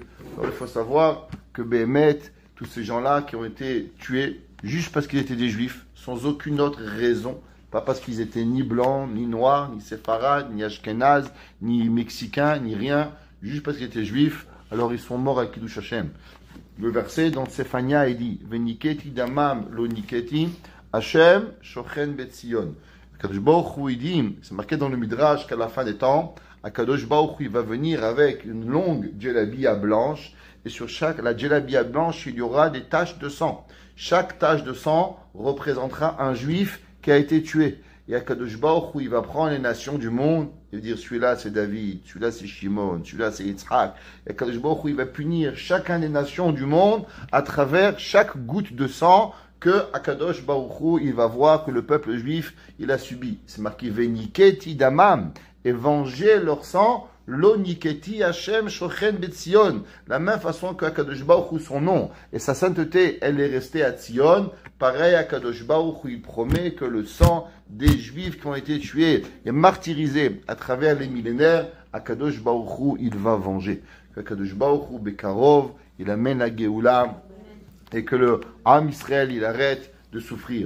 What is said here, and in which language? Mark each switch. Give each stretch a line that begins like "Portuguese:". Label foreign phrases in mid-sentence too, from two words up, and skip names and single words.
French: Alors, il faut savoir que Béhémet, tous ces gens-là qui ont été tués juste parce qu'ils étaient des juifs, sans aucune autre raison, pas parce qu'ils étaient ni blancs, ni noirs, ni séfarades, ni ashkénazes, ni mexicains, ni rien, juste parce qu'ils étaient juifs, alors ils sont morts à
Hebrew: קידוש השם.
French: Le verset dans Séphania, il dit
Hebrew: ונקיתי דמם לא נקיתי השם שוכן בציון. הקדוש ברוך הוא,
French: il dit, c'est marqué dans le Midrash qu'à la fin des temps,
Hebrew: הקדוש ברוך הוא,
French: il va venir avec une longue djellabia blanche, et sur la djellabia blanche, il y aura des taches de sang. Chaque tache de sang représentera un juif qui a été tué. Et
Hebrew: הקדוש ברוך הוא,
French: il va prendre les nations du monde et dire celui-là c'est David, celui-là c'est Shimon, celui-là c'est Yitzhak. Et
Hebrew: הקדוש ברוך הוא,
French: il va punir chacun des nations du monde à travers chaque goutte de sang que
Hebrew: הקדוש ברוך הוא,
French: il va voir que le peuple juif, il a subi. C'est marqué
Hebrew: ונקיתי דמם,
French: et venger leur sang,
Hebrew: לא נקיתי השם שוכן בציון.
French: La même façon que
Hebrew: הקדוש ברוך הוא,
French: son nom et sa sainteté, elle est restée à Tzion. Pareil,
Hebrew: הקדוש ברוך הוא,
French: il promet que le sang des Juifs qui ont été tués et martyrisés à travers les millénaires,
Hebrew: הקדוש ברוך הוא,
French: il va venger.
Hebrew: הקדוש ברוך הוא בקרוב,
French: il amène la Géoula et que le
Hebrew: עם ישראל,
French: il arrête de souffrir.